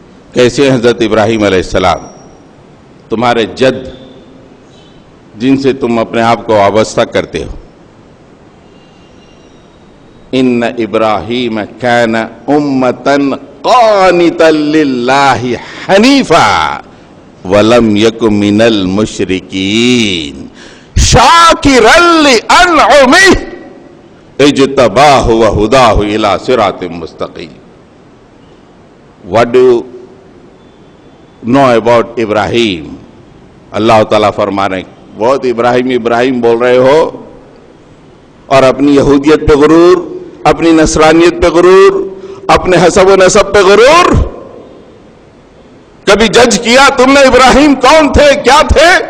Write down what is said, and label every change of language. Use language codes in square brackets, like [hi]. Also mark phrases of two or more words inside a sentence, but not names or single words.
[ur] کیسے حضرت ابراہیم علیہ السلام تمہارے جد جن سے تم اپنے آپ کو وابستہ کرتے ہو؟ [ar] ان ابراہیم کان امۃ قانتا للہ حنیفا ولم یک من المشرکین شاکرا لانعمہ اجتباہ وہداہ الی صراط مستقیم. [en] What do you know about ابراہیم؟ [ur] اللہ تعالیٰ فرما رہے ہیں بہت ابراہیم بول رہے ہو اور اپنی یہودیت پہ غرور، اپنی نصرانیت پہ غرور، اپنے حسب و نسب پہ غرور. کبھی جج کیا تم نے ابراہیم کون تھے، کیا تھے؟